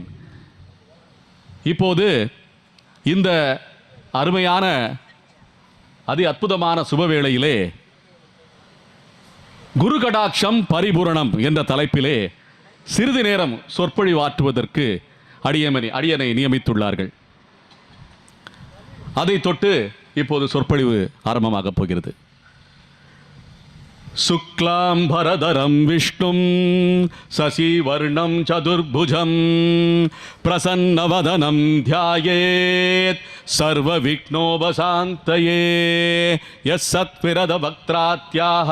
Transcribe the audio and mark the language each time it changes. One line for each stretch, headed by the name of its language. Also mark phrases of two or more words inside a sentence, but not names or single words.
Tamil: இப்போது இந்த அருமையான அதி அற்புதமான சுபவேளையிலே குரு கடாட்சம் பரிபூரணம் என்ற தலைப்பிலே சிறிது நேரம் சொற்பொழிவாற்றுவதற்கு அடியனை நியமித்துள்ளார்கள். அதை தொட்டு இப்போது சொற்பொழிவு ஆரம்பமாகப் போகிறது.
Sanskrit: शुक्लांबरधरं विष्णुं शशिवर्णं चतुर्भुजं प्रसन्नवदनं ध्यायेत् सर्वविघ्नोपशान्तये यस्सत्विरदवक्त्रात्याः